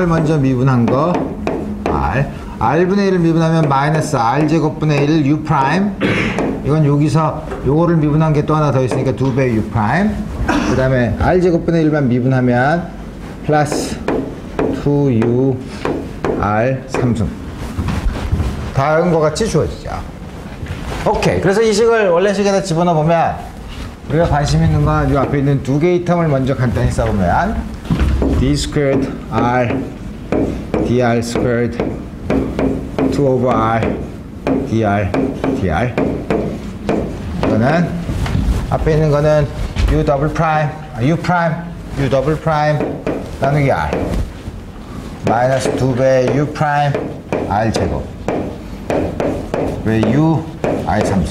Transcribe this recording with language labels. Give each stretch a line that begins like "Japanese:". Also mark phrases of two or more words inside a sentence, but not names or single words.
Korean: 먼저 미분한 거 r분의 1을 미분하면 마이너스 r제곱분의 1 u 프라임, 이건 여기서 요거를 미분한 게 또 하나 더 있으니까 2배 u 프라임, 그 다음에 r제곱분의 1만 미분하면 플러스 2u r 3승, 다음과 같이 주어지죠. 오케이. 그래서 이 식을 원래 식에다 집어넣어 보면 우리가 관심 있는 건 이 앞에 있는 두 개의 텀을 먼저 간단히 써보면
English: d squared r dr squared 2 over r
Korean: dr 이거는 앞에 있는 거는 u
English: double prime
Korean: u
English: double prime
Korean: 나누기 r 마이너스 2배 u 프라임 r 제곱 왜 u r 3승.